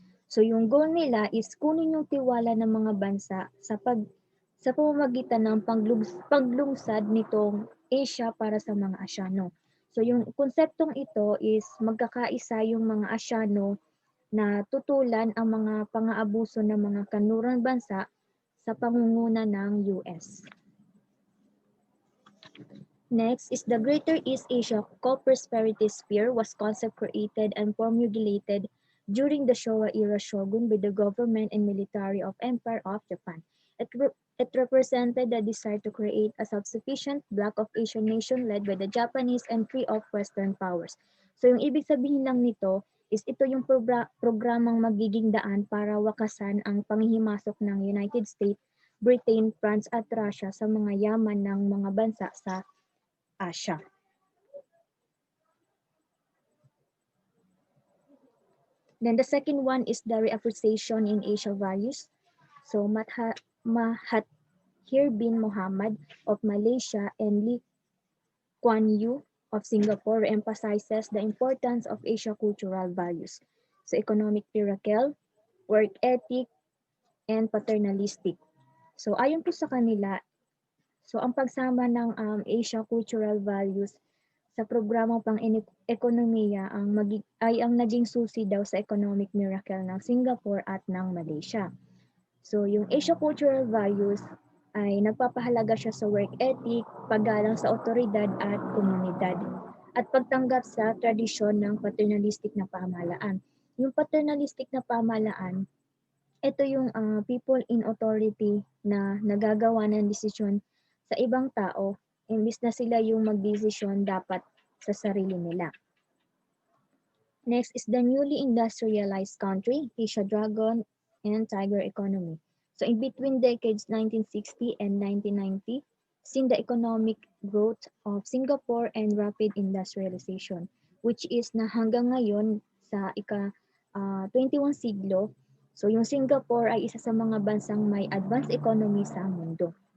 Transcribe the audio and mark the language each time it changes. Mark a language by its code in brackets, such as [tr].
[tl] So yung goal nila is kunin yung tiwala ng mga bansa sa pamamagitan ng paglungsad nitong Asia para sa mga Asyano. So yung konseptong ito is magkakaisa yung mga Asyano na tutulan ang mga pang-aabuso ng mga kanlurang bansa sa pangunguna ng US. [en] Next is the Greater East Asia Co-Prosperity Sphere was concept created and formulated during the Showa era shogun by the government and military of Empire of Japan. It represented the desire to create a self-sufficient bloc of Asian nation led by the Japanese and free of Western powers. [tl] So yung ibig sabihin lang nito is ito yung programang magiging daan para wakasan ang panghihimasok ng United States, Britain, France at Russia sa mga yaman ng mga bansa sa Asia. [en] Then the second one is the reappreciation in Asia values. So Mahathir bin Mohamad of Malaysia and Lee Kuan Yew of Singapore emphasizes the importance of Asia cultural values. So economic miracle, work ethic, and paternalistic. [tl] So ayon po sa kanila, so ang pagsama ng Asia cultural values sa programang pang-ekonomiya ay ang naging susi daw sa economic miracle ng Singapore at ng Malaysia. So yung Asia cultural values ay nagpapahalaga siya sa work ethic, paggalang sa otoridad at komunidad, at pagtanggap sa tradisyon ng paternalistic na pamahalaan. Yung paternalistic na pamahalaan, ito yung [en] people in authority [tl] na nagagawa ng desisyon sa ibang tao, imbis na sila yung magdesisyon dapat sa sarili nila. [en] Next is the newly industrialized country, Asia Dragon and Tiger economy. So in between decades 1960 and 1990, seen the economic growth of Singapore and rapid industrialization, which is [tl] na hanggang ngayon sa ika-21 siglo, so yung Singapore ay isa sa mga bansang may advanced economy sa mundo.